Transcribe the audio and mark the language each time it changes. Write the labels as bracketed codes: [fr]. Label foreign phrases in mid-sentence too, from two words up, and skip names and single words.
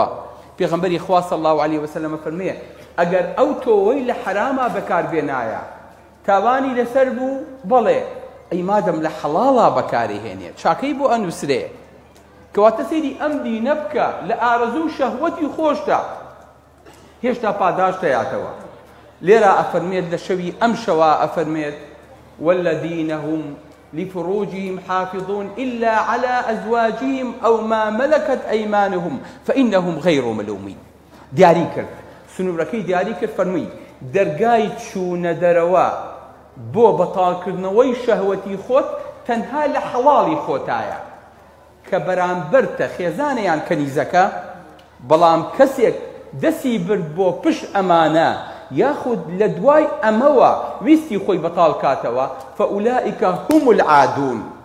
[ckb] پێغەمبەری خوا [ar] صلی الله علیه وسلم [ckb] فەرمێ ئەگەر ئەو تۆوەی لە حەراما بەکاربێنایە تاوانی لەسەر بوو بەڵێ ئەی مادەم لە حەڵاڵا بەکارهێنێت چاکەی بۆ ئەنووسرێ. کەواتە سەیری ئەم دینە بکە لە ئارەزوو شەهوەتی خۆشتا هێشتا پاداش دەیاتەوە. لێرە ئەفەرمێت لە شەوی ئەم شەوا ئەفەرمێت [ar] والذین هم لفروجهم حافظون إلا على أزواجهم أو ما ملكت أيمانهم فإنهم غير ملومين. [ckb] دیاری کرد، سنوورەکەی دیاری کرد، فەرمووی دەرگای چوونە دەرەوە بۆ بەتاڵکردنەوەی شەهوەتی خۆت تەنها لە حەڵاڵی خۆتایە کە بەرامبەرتە خێزانەیان کەنیزەکە، بەڵام کەسێک دەستی برد بۆ پشت ئەمانە یاخود لە دوای ئەمەوە ویستی خۆی بەتاڵ کاتەوە [ar] فەئولائیکە هم العادون.